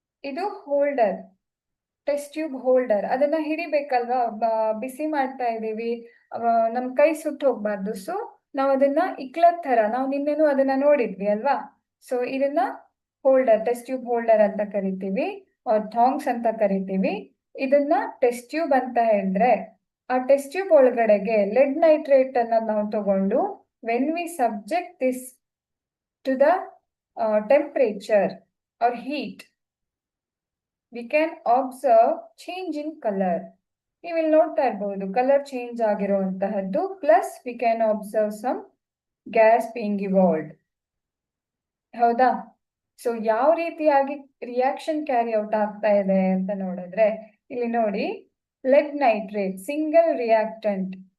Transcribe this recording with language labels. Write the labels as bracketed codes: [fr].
[kn] ಇದು holder, test tube holder. ಅದನ್ನ ಹಿಡಿಬೇಕಲ್ವಾ, ಬಿಸಿ ಮಾಡ್ತಾ ಇದೀವಿ, ನಮ್ ಕೈ ಸುಟ್ಟು ಹೋಗ್ಬಾರ್ದು. ಸೊ ನಾವು ಅದನ್ನ ಇಕ್ಲತ್ ತರ, ನಾವು ನಿನ್ನೆನೂ ಅದನ್ನ ನೋಡಿದ್ವಿ ಅಲ್ವಾ. ಸೊ ಇದನ್ನ ಹೋಲ್ಡರ್, ಟೆಸ್ಟ್ ಟ್ಯೂಬ್ ಹೋಲ್ಡರ್ ಅಂತ ಕರಿತೀವಿ, ಥಾಂಗ್ಸ್ ಅಂತ ಕರಿತೀವಿ. ಇದನ್ನ ಟೆಸ್ಟ್ ಟ್ಯೂಬ್ ಅಂತ ಹೇಳಿದ್ರೆ ಆ ಟೆಸ್ಟ್ ಟ್ಯೂಬ್ ಒಳಗಡೆಗೆ ಲೆಡ್ ನೈಟ್ರೇಟ್ ಅನ್ನ ನಾವು ತಗೊಂಡು [en] when we subject this to the temperature or heat, we can observe change in color. [kn] ನೀವು ಇಲ್ಲಿ ನೋಡ್ತಾ ಇರಬಹುದು colour change ಆಗಿರುವಂತಹದ್ದು. [en] Plus we can observe some gas being evolved. [kn] ಹೌದಾ? ಸೊ ಯಾವ ರೀತಿಯಾಗಿ ರಿಯಾಕ್ಷನ್ ಕ್ಯಾರಿ ಔಟ್ ಆಗ್ತಾ ಇದೆ ಅಂತ ನೋಡಿದ್ರೆ ಇಲ್ಲಿ ನೋಡಿ, ಲೆಡ್ ನೈಟ್ರೇಟ್ ಸಿಂಗಲ್ ರಿಯಾಕ್ಟೆಂಟ್.